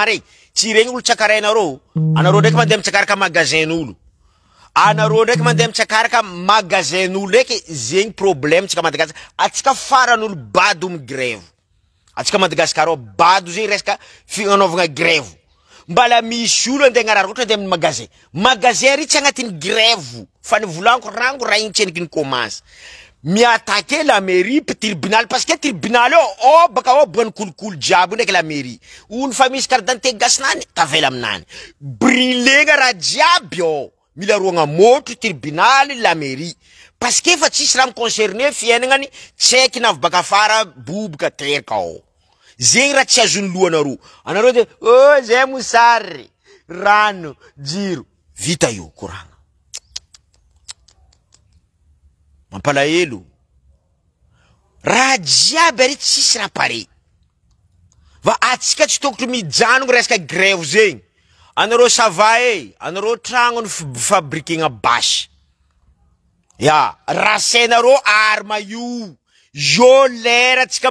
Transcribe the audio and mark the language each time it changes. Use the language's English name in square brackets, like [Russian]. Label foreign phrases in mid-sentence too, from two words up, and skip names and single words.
[Malagasy] regny tsy regny olo tsakarainarô anarô ndraiky mandeha mitsakaraka magasin olo anarô ndraiky mandeha mitsakaraka magasin olo ndraiky zegny problème tsika Madagascar atsika faran'olo bado mi grève atsika Madagascar bado zegny resaka fignanovagna grève mbala misy olo andeha agnarary ohatra andeha amin'ny magasin ry tsy agnatiny grève fa nivolanko rango raha igny tsy eniky ny commence miattaquer [French] la mairie [Malagasy] pe tribunal [French] parce que tribunal [Malagasy] o baka o boany kolokolo jiaby ndraiky [French] la mairie [Malagasy] olo fa misy [French] carte d'identité [Malagasy] gasinany tavela aminany brûlegna raha jiaby o mila roagna motro [French] tribunal la mairie parce que [Malagasy] fa tsisy raha concerné fiainagnany tsaiky navy baka fara boboka teraka o zegny raha tsy azony lohanarô anarô de zay mosary rano jiro vita io koragna mampalahelo raha jiaby ary tsisy raha pare va atsika tsy tokotry mijanogno resaka grève zegny anarô sava anarô tragno ny fabriquegna basy ya rasenarô arma io jo lera tsika